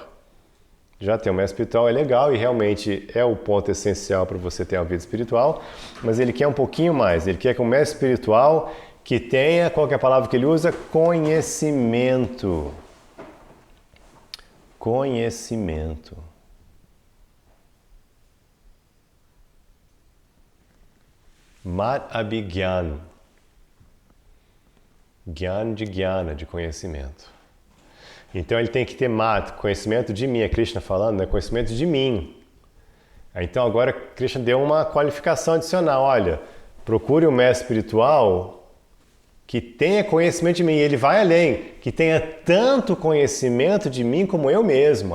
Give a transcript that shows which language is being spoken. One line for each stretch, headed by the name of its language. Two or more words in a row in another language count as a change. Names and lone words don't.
Portuguese: Já ter um mestre espiritual é legal e realmente é o ponto essencial para você ter uma vida espiritual, mas ele quer um pouquinho mais. Ele quer que um mestre espiritual que tenha, qual que é a palavra que ele usa? Conhecimento. Conhecimento.
Sanskrit: मत् अभिज्ञान.
Portuguese: Gyan de jnana, de conhecimento. Então ele tem que ter mat, conhecimento de mim, é Krishna falando, né? Conhecimento de mim. Então agora Krishna deu uma qualificação adicional, olha, procure um mestre espiritual que tenha conhecimento de mim, e ele vai além, que tenha tanto conhecimento de mim como eu mesmo.